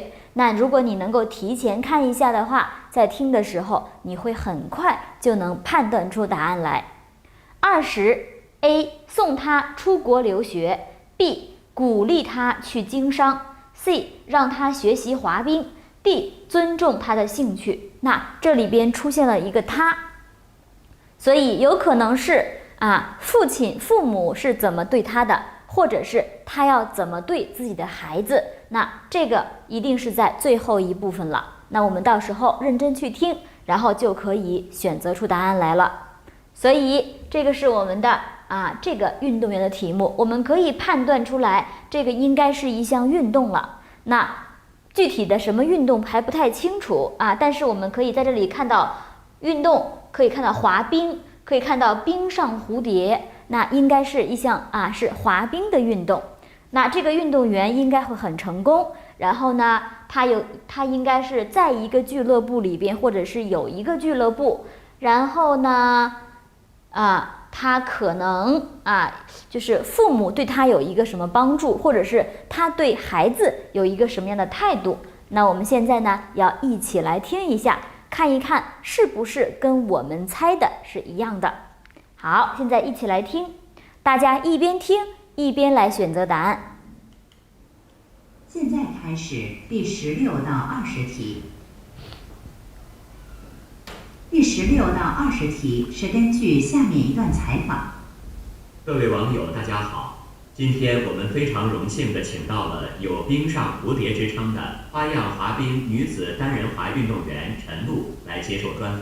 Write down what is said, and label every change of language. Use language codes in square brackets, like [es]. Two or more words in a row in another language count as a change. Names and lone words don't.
[zh] 那如果你能夠提前看一下的話，在聽的時候，你會很快就能判斷出答案來。20 A 送他出國留學 ，B 鼓勵他去經商 ，C 讓他學習滑冰。D 尊重他的興趣。那這裡邊出現了一個他，所以有可能是父母是怎麼對他的，或者是他要怎麼對自己的孩子。那這個一定是在最後一部分了。那我們到時候認真去聽，然後就可以選擇出答案來了。所以這個是我們的這個運動員的題目，我們可以判斷出來，這個應該是一項運動了。那具體的什麼運動還不太清楚但是我們可以在這裡看到運動，可以看到滑冰，可以看到冰上蝴蝶，那應該是一項是滑冰的運動。那這個運動員應該會很成功，然後呢，他應該是在一個俱樂部裡邊，或者是有一個俱樂部，然後呢他他可能就是父母对他有一个什麼幫助，或者是他對孩子有一個什麼樣的態度。那我們現在呢，要一起來聽一下，看一看是不是跟我們猜的是一樣的。好，現在一起來聽，大家一邊聽一邊來選擇答案。現在開始第16到20題。第16到20題是根據下面一段採訪。各位網友，大家好，今天我們非常榮幸地請到了有冰上蝴蝶之稱的花樣滑冰女子單人滑運動員陳露來接受專訪。